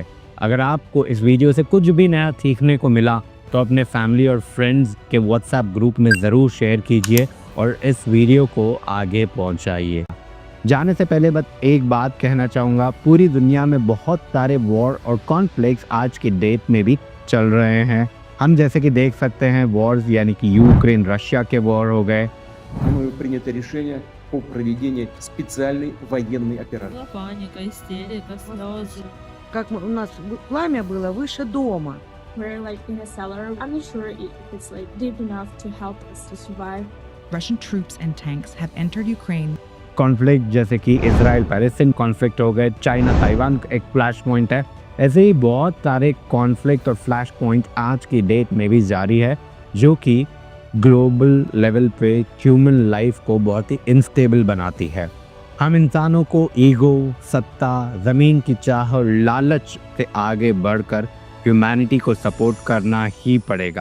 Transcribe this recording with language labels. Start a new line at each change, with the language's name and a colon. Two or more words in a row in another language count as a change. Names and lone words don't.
Hindi: अगर आपको इस वीडियो से कुछ भी नया सीखने को मिला तो अपने फैमिली और फ्रेंड्स के
English: WhatsApp group
Hindi: में ज़रूर शेयर कीजिए और इस वीडियो को आगे पहुंचाइए। जाने से पहले बस एक बात कहना चाहूँगा, पूरी दुनिया में बहुत सारे वॉर और कॉन्फ्लिक्ट्स आज की डेट में भी चल रहे हैं। हम जैसे कि देख सकते हैं वॉर्स यानी कि यूक्रेन रशिया के वॉर हो गए।
Russian: принято решение о проведении специальной военной операции. Паника, истерика, слезы. Как у нас пламя было выше дома.
English: We're like in a cellar. I'm not sure if it's like deep enough to help us to survive. Russian troops and tanks have entered Ukraine.
Hindi: कॉन्फ्लिक्ट जैसे कि इजराइल पैलेस्टीन कॉन्फ्लिक्ट हो गए, चाइना ताइवान एक
English: flash point
Hindi: है। ऐसे ही बहुत सारे कॉन्फ्लिक्ट और
English: flash point
Hindi: आज की डेट में भी जारी है, जो कि
English: global level
Hindi: पे
English: human life
Hindi: को बहुत ही इनस्टेबल बनाती है। हम इंसानों को ईगो, सत्ता, ज़मीन की चाह और लालच से आगे बढ़कर ह्यूमैनिटी को सपोर्ट करना ही पड़ेगा।